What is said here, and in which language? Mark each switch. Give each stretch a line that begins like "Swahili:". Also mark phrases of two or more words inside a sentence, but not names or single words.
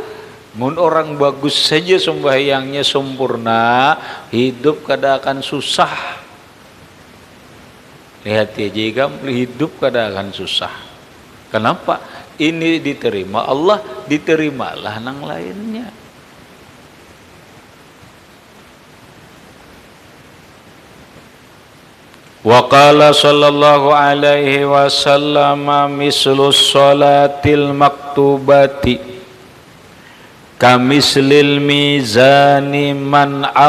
Banjar: Mun orang bagus saja sembahyangnya sempurna, hidup kada akan susah. Lihat ya jika hidup kada akan susah. Kenapa? Ini diterima Allah, diterimalah nang lainnya.
Arabic: وقال صلى الله عليه وسلم مثل الصلاة المكتوبة كمثل الميزان من